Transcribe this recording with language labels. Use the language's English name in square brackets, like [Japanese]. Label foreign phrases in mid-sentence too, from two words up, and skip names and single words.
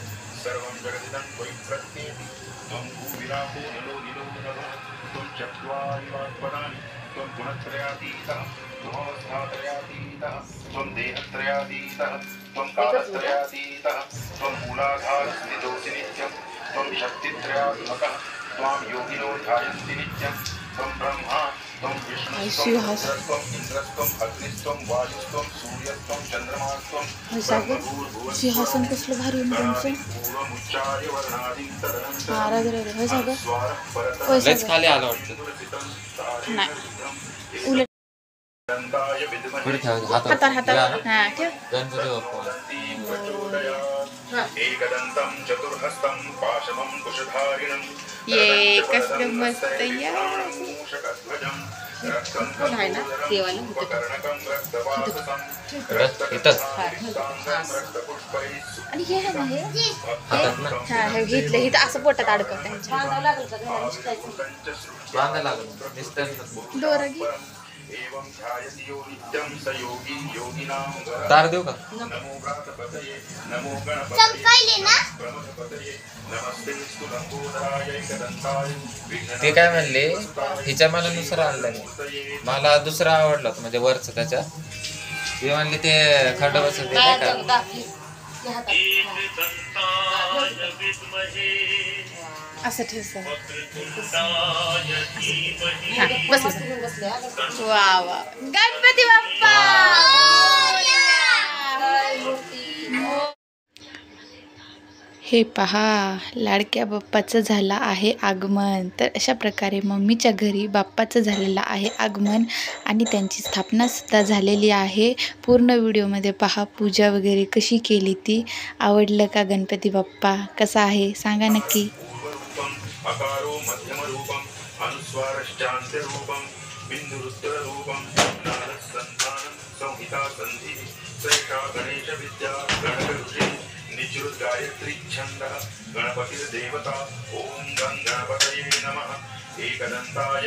[Sanskrit] सर्वं जगदिदं त्वयि प्रत्येति त्वं भूविरापो नलो निलो नभः त्वं चत्वारि वाक्पदानि त्वं गुणत्रयातीतः त्वमवस्थात्रयातीतः त्वं देहत्रयातीतः त्वं कालत्रयातीतः त्वं मूलाधारस्थितोऽसि नित्यं त्वं शक्तित्रयात्मकः त्वां योगिनो ध्यायन्ति नित्यं त्वं ब्रह्मा त्वं विष्णुस्त्वं रुद्रस्त्वं इन्द्रस्त्वं अग्निस्त्वं वायुस्त्वं सूर्यस्त्वं चन्द्रमास्त्वं [Marathi] सिंहासन कसलं भारी तुमचं. [Sanskrit] पूर्वमुच्चार्य वर्णादिं तदनन्तरं [Marathi] हा राग राग होय सागर. [Sanskrit] स्वारः परतः [Marathi] होय लयच सागर. खाली आलं वाटतं नाही उलट [Sanskrit] दन्ताय विद्महे [Marathi] पुढे ठेव हातात हातार हातार या ना. हा ठेव. गणपती बाप्पा [Sanskrit] प्रचोदयात् एकदन्तं चतुर्हस्तं पाशमं कुशधारिणं [Marathi] ये कसलं मस्त यार. [Sanskrit] मूषकध्वजं [Marathi] कोण आहे ना देवाला [Sanskrit] रक्तकर्णकं रक्तवाससं [Marathi] इकडं इथं [Sanskrit] रक्तपुष्पैः [Marathi] आणि हे आहे ना हे हातात ना हा हे घेतलं इथं असं पोटात अडकव त्यांच्या. बांधावं लागेल का घराला शिकायचं. बांधा लागलं दिसतं दोरा घे. [Sanskrit] एवं ध्यायति यो नित्यं स योगी योगिनां वरः [Marathi] तार देऊ का [Sanskrit] नमो व्रातपतये नमो गणपतये [Marathi] चमकायले ना. [Sanskrit] प्रमथपतये नमस्तेस्तु लंबोदराय एकदन्ताय [Marathi] ते काय म्हणले हिच्या मनानुसार आणलं मला दुसरा आवडला होता म्हणजे वरचं त्याच्या ते म्हणले ते खंडोबाचं ते नाही का ते हातात. [Sanskrit] एकदन्ताय विद्महे [Marathi] असं ठेव सर. [Sanskrit] वक्रतुंडाय धीमहि [Marathi] हा बस घेऊन बसले हा. वा वा गणपती बाप्पा हे पहा लाडक्या बाप्पाचं झालं आहे आगमन. तर अशा प्रकारे मम्मीच्या घरी बाप्पाचं झालेलं आहे आगमन आणि त्यांची स्थापनासुद्धा झालेली आहे. पूर्ण व्हिडिओमध्ये पहा पूजा वगैरे कशी केली ती. आवडलं का गणपती बाप्पा कसा आहे सांगा नक्की. [Sanskrit] अकारो मध्यमरूपम् अनुस्वारश्चान्त्यरूपं बिन्दुरुत्तररूपं नारसन्धानं संहिता सन्धिः श्रेष्ठा गणेशविद्या गणकऋषिः निजृद्गायत्री छन्दः गणपतिर्देवता ॐ गं गणपतये नमः एकदन्ताय